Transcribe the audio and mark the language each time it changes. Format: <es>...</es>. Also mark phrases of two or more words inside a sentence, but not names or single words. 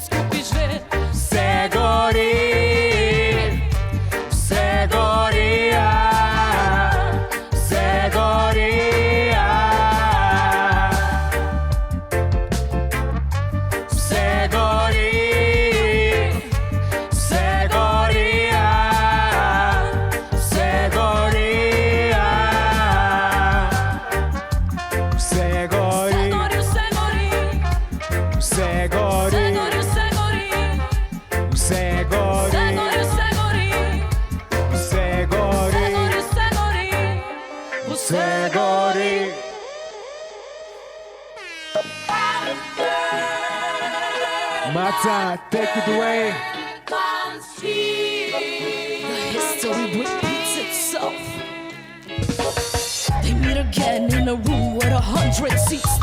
<sl>vse gori, vse gori, vse gori, vse gori, vse gori, vse gori, vse gori, Vse gori, vse gori, vse gori, vse gori, vse gori, vse gori, vse gori, vse gori, vse gori.</sl> <en>Maca, take it away. The history repeats itself. They meet again in a room with 100 seats.</en>